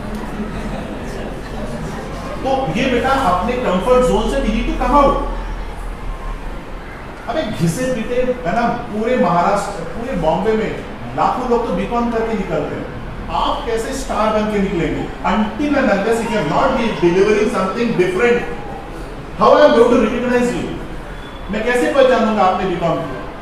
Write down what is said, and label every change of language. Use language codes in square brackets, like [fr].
[hi] तो ये बेटा अपने कंफर्ट जोन से [en] We need to come out. [hi] अबे घिसे पीटे है ना, पूरे महाराष्ट्र, पूरे बॉम्बे में लाखों लोग तो बीकॉम करके निकलते हैं, आप कैसे स्टार बन के निकलेंगे? [en] Until and unless you are not delivering something different, how I am going to recognize you? [hi] मैं कैसे पहचानूंगा आपने बीकॉम किया?